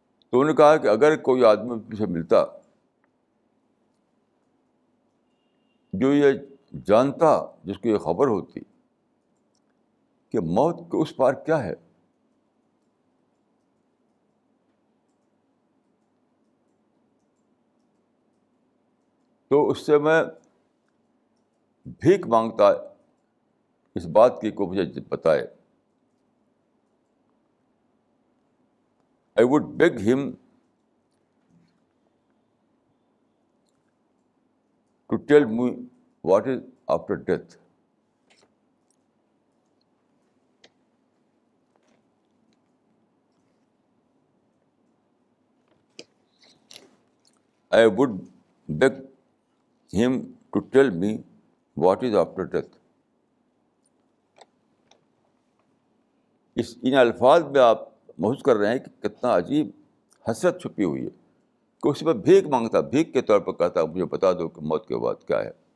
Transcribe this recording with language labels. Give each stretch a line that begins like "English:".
Urdu: تو انہوں نے کہا کہ اگر کوئی آدمی مجھے ملتا جو یہ جانتا، جس کو یہ خبر ہوتی کہ موت کے اس پار کیا ہے، تو اس سے میں بھیک مانگتا اس بات کی کو مجھے بتائے.
English: I would beg him to tell me what is after death. I would beg him to tell me what is after death.
Urdu: ان الفاظ میں آپ محسوس کر رہے ہیں کہ کتنا عجیب حسرت چھپی ہوئی ہے کہ اس میں بھیک مانگتا، بھیک کے طور پر کہتا مجھے بتا دو کہ موت کے بعد کیا ہے.